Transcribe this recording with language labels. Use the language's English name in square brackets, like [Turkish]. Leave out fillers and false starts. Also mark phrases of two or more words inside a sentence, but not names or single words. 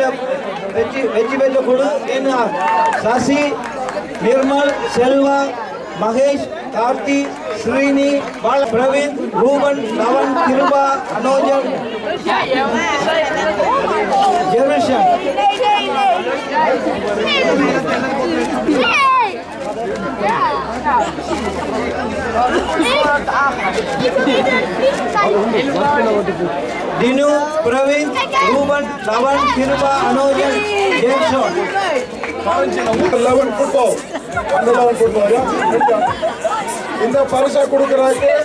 [Tamil] வெற்றி பெற்ற குழு என்ன சசி நிர்மல் செல்வா மகேஷ் கார்த்தி ஸ்ரீனி பிரவீன் ரூபன் லவன் கிருபா அனோஜன் ஜெருஷன் दिनु प्रवीण रूबन लवन किरुबा अनुजन जेमसन 11 फुटबॉल இந்த பரிசை கொடுக்கறாங்க